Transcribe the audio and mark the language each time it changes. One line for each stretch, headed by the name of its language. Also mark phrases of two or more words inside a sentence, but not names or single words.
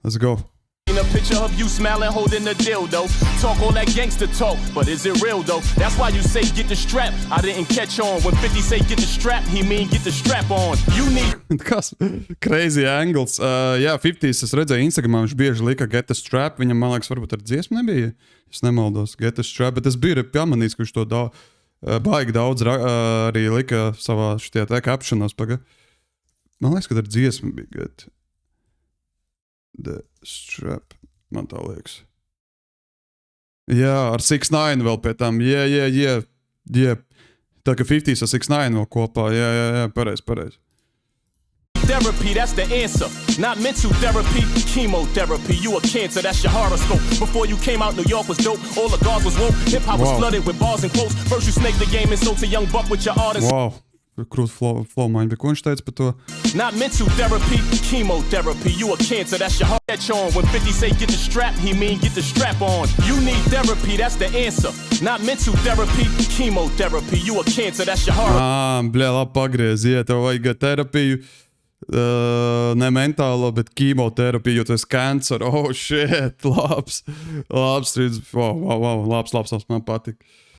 English: Let's go. A picture of you smiling, holding the dildo. Talk all that gangster talk, but is it real though? That's why you say get the strap. I didn't catch on. When 50 say get the strap, he mean get the strap on. You need. Kas? Crazy angles.
Latvian: Jā, 50s es redzēju Instagramā, viņš bieži lika
English: get the strap.
Latvian: Viņam, man liekas, varbūt ar dziesmu nebija. Es nemaldos,
English: get the strap,
Latvian: bet es biju pamanījis, ka viņš to baigi daudz arī lika savā šitie te captionos. Man liekas, ka ar dziesmu bija
English: get the strap,
Latvian: man tā liekas. Jā, ar 6ix9ine vēl pie tam. Yeah. Tā kā 50s ar 6ix9ine vēl kopā. Jā, pareiz.
English: Therapy, that's the answer. Not mental therapy, chemotherapy. You a cancer, that's your horoscope. Before you came out, New York was dope. All the guards was woke. Hip-hop was flooded with bars and quotes. First you snaked the game and sold to Young Buck with your artists.
Latvian: Wow. Krūt flow maiņa, bet ko viņš teica par to?
English: Not mental therapy, chemotherapy. You a cancer, that's your heart on. When 50 say get the strap, he mean get the strap on. You need therapy, that's the answer. Not mental therapy, chemotherapy. You a cancer, that's your heart.
Latvian: Bļā, labi pagriezi, tev vajag terapiju. Ne mentālo, bet ķīmoterapiju, jo tu esi cancer.
English: Oh, shit,
Latvian: labs. Wow, labs, man patīk.